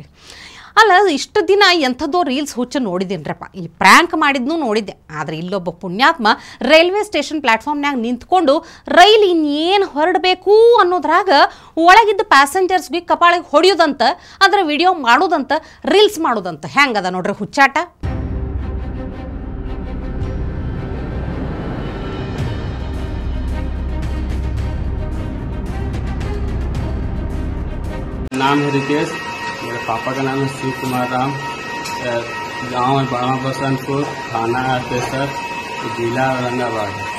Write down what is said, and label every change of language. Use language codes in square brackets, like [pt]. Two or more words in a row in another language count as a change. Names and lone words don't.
[kn] ಅಲ್ಲ, ಇಷ್ಟು ದಿನ ಎಂಥದ್ದೋ ರೀಲ್ಸ್ ಹುಚ್ಚು ನೋಡಿದ್ದೀನ್ರಪ್ಪ, ಈ ಪ್ರ್ಯಾಂಕ್ ಮಾಡಿದ್ನೂ ನೋಡಿದ್ದೆ. ಆದರೆ ಇಲ್ಲೊಬ್ಬ ಪುಣ್ಯಾತ್ಮ [en] railway station [kn] ಪ್ಲ್ಯಾಟ್ಫಾರ್ಮ್ನಾಗ ನಿಂತ್ಕೊಂಡು ರೈಲ್ ಇನ್ನೇನು ಹೊರಡಬೇಕು ಅನ್ನೋದ್ರಾಗ ಒಳಗಿದ್ದ ಪ್ಯಾಸೆಂಜರ್ಸ್ಗೆ ಕಪಾಳಿಗೆ ಹೊಡೆಯೋದಂತ, ಅದರ ವಿಡಿಯೋ ಮಾಡೋದಂತ, ರೀಲ್ಸ್ ಮಾಡೋದಂತ. ಹೆಂಗದ ನೋಡ್ರಿ ಹುಚ್ಚಾಟ. [hi] नाम है रितेश, मेरे पापा का नाम है शिव कुमार राम, गांव है बड़ा बसंतपुर, थाना है अतेसर, जिला औरंगाबाद।